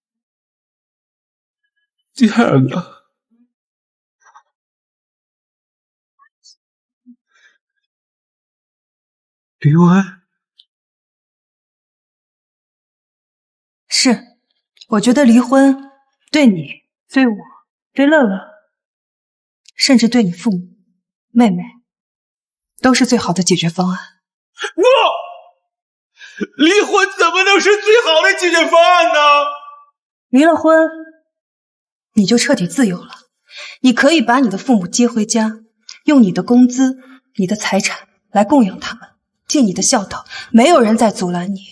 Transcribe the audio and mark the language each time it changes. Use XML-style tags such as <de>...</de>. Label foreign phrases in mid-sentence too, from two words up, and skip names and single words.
<zh>第2個，離婚？是，我覺得離婚對你、對我、對樂樂，甚至對你父母、妹妹，都是最好的解決方案。不，離婚怎麼能是最好的解決方案呢？離了婚，你就徹底自由了。你可以把你的父母接回家，用你的工資、你的財產來供養他們，盡你的孝道，沒有人再阻攔你。</zh>